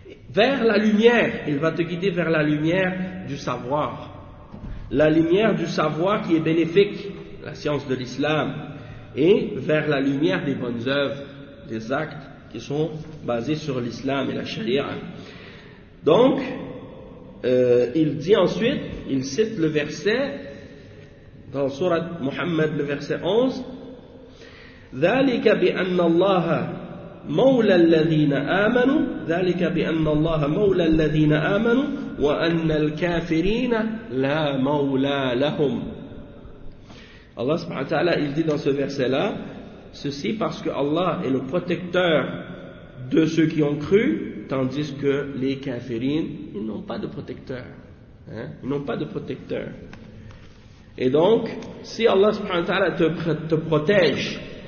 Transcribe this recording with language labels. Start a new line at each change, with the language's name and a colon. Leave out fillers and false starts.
French: Vers la lumière, il va te guider vers la lumière du savoir. La lumière du savoir qui est bénéfique, la science de l'islam, et vers la lumière des bonnes œuvres, des actes qui sont basés sur l'islam et la charia. Donc, il dit ensuite, il cite le verset dans Sourate Muhammad, le verset 11,
Arabic: ذَلِكَ بِأَنَّ اللَّهَ مَوْلَى الَّذِينَ آمَنُوا ذَلِكَ بِأَنَّ اللَّهَ مَوْلَى الَّذِينَ آمَنُوا وَأَنَّ الْكَافِرِينَ لَا مَوْلَى لَهُمْ.
French: Allah subhanahu wa ta'ala, il dit dans ce verset-là, ceci parce que Allah est le protecteur de ceux qui ont cru, tandis que les kafirines, ils n'ont pas de protecteur. Hein? Ils n'ont pas de protecteur. Et donc, si Allah subhanahu wa ta'ala te protège